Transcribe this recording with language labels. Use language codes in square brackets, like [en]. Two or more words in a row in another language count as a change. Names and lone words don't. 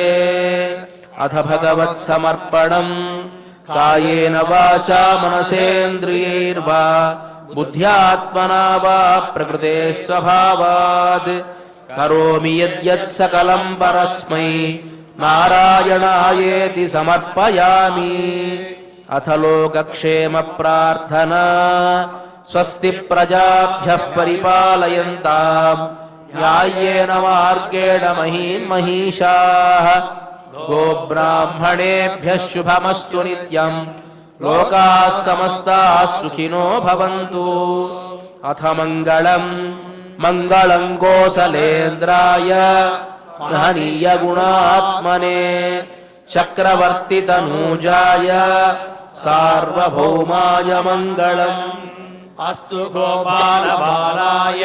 [sa] అథ భగవత్ సమర్పణం కాయేన వాచా మనసేంద్రియైర్వా బుద్ధ్యాత్మనా వా ప్రకృతే స్వభావాత్ కరోమి యద్యత్ సకలం పరస్మై నారాయణాయేతి సమర్పయామి. అథ లోకక్షేమ ప్రార్థనా స్వస్తి ప్రజాభ్యః పరిపాలయంతాం న్యాయేన మార్గేణ మహీన్మహీషాః గోబ్రాహ్మణేభ్యః శుభమస్తు నిత్యం లోకాః సమస్తాః సుఖినో భవంతు. అథ మంగళం కోసలేంద్రాయ మహనీయ గుణాత్మనే చక్రవర్తి తనూజాయ సార్వభౌమాయ మంగళం. అస్తు గోపాలబాలాయ